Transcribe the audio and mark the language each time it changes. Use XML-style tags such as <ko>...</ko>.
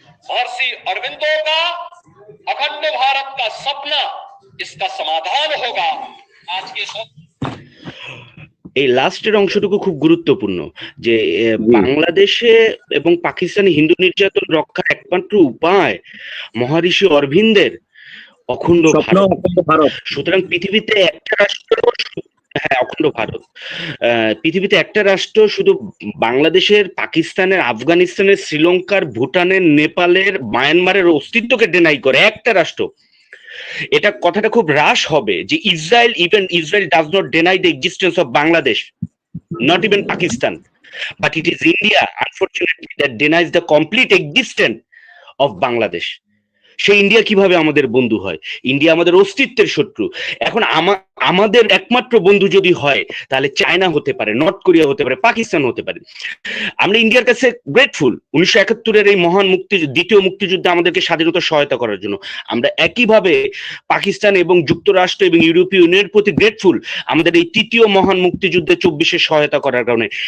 <hi>महर्षि अरविंदो का अखंड भारत का सपना, इसका समाधान होगा। आज के</hi> <bn>এই লাস্টের অংশটুকু খুব গুরুত্বপূর্ণ, যে বাংলাদেশে এবং পাকিস্তানে হিন্দু নির্যাতন রক্ষার একমাত্র উপায় মহর্ষি অরবিন্দের অখণ্ড ভারত। সুতরাং পৃথিবীতে একটা রাষ্ট্র হ্যাঁ, অখণ্ড ভারত। পৃথিবীতে একটা রাষ্ট্র শুধু বাংলাদেশের, পাকিস্তানের, আফগানিস্তানের, শ্রীলঙ্কার, ভুটানের, নেপালের, মায়ানমারের অস্তিত্বকে ডেনাই করে, একটা রাষ্ট্র। এটা কথাটা খুব হ্রাস হবে যে</bn> <en>Israel does not deny the existence of Bangladesh, not even Pakistan, but it is India, unfortunately, that denies the complete existence of Bangladesh.</en> <bn>সেই ইন্ডিয়া কিভাবে আমাদের বন্ধু হয়? ইন্ডিয়া আমাদের অস্তিত্বের শত্রু। এখন আমাদের একমাত্র বন্ধু যদি হয়, তাহলে চায়না হতে পারে, নর্থ কোরিয়া হতে পারে, পাকিস্তান হতে পারে। আমরা ইন্ডিয়ার কাছে গ্রেটফুল 1971-এর এই মহান দ্বিতীয় মুক্তিযুদ্ধে আমাদেরকে স্বাধীনতা সহায়তা করার জন্য। আমরা একইভাবে পাকিস্তান এবং যুক্তরাষ্ট্র এবং ইউরোপীয় ইউনিয়নের প্রতি গ্রেটফুল আমাদের এই তৃতীয় মহান মুক্তিযুদ্ধে 24-এ সহায়তা করার কারণে।</bn>